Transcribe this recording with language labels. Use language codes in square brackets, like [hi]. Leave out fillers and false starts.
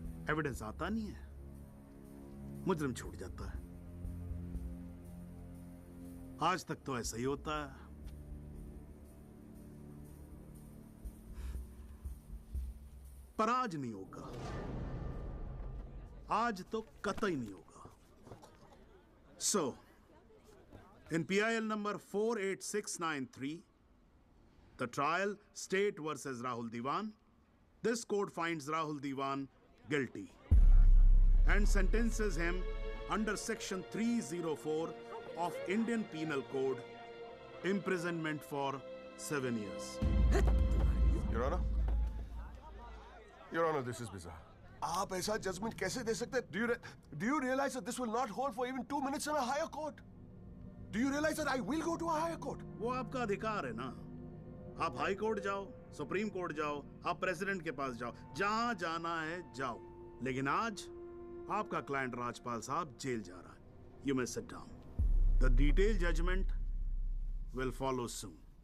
[hi] Evidence आता नहीं है, मुजरिम छूट जाता है। आज तक तो ऐसा ही होता है। पर आज नहीं होगा, आज तो कतई नहीं होगा। [en] So, in PIL number 48693, the trial State versus Rahul Diwan, this court finds Rahul Diwan guilty and sentences him under section 304 of Indian Penal Code, imprisonment for 7 years. Your Honor? Your Honor, this is bizarre. [hi] आप ऐसा judgement कैसे दे सकते हैं? [en] Do you realize that this will not hold for even 2 minutes in a higher court? Do you realize that I will go to a higher court? [hi] वो आपका अधिकार है ना। आप हाई कोर्ट जाओ, सुप्रीम कोर्ट जाओ, आप प्रेसिडेंट के पास जाओ, जहां जाना है जाओ। लेकिन आज आपका क्लाइंट राजपाल साहब जेल जा रहा है। [en] You may sit down. The detailed judgment will follow soon.